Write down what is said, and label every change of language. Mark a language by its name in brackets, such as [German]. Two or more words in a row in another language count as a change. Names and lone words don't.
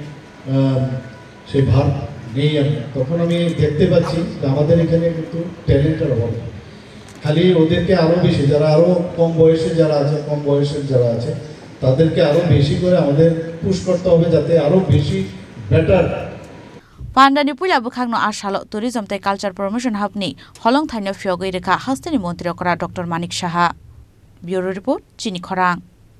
[Bangla] সেই ভার নেই আমি তখন আমি দেখতে পাচ্ছি যে আমাদের এখানে কিন্তু ট্যালেন্টের অভাব খালি ওদেরকে আরও বেশি যারা আরও কম বয়সের যারা আছে তাদেরকে আরও বেশি করে আমাদের পুশ করতে হবে যাতে আরও বেশি বেটার [Kok Borok] पान्डानि पुला बुखांनो आशालो टुरिज्म तै [English] culture promotion [Kok Borok] हबनि हलं थाइनो फियोगै रेखा हास्तेनि मन्त्री अकरा डॉक्टर मानिक साहा [English] bureau report [Kok Borok] चिनी खरां।